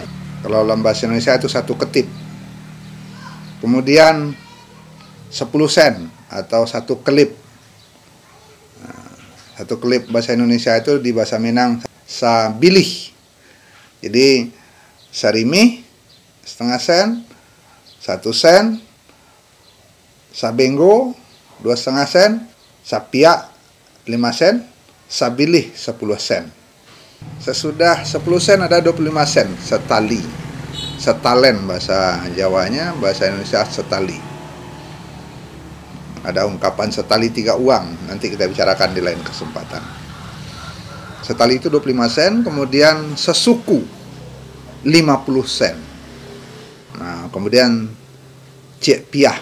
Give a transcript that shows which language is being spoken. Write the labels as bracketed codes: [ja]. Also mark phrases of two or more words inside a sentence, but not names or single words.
[id] Kalau dalam bahasa Indonesia itu 1 ketip. Kemudian 10 sen atau 1 kelip. Nah, 1 kelip bahasa Indonesia itu di bahasa Minang sabilih. Jadi sarimi setengah sen, 1 sen, sabengo 2,5 sen, sapia 5 sen, sabilih 10 sen. Sesudah 10 sen ada 25 sen, setali. Setalen bahasa Jawanya, bahasa Indonesia setali. Ada ungkapan setali 3 uang, nanti kita bicarakan di lain kesempatan. Setali itu 25 sen, kemudian sesuku 50 sen. Nah, kemudian cek piah.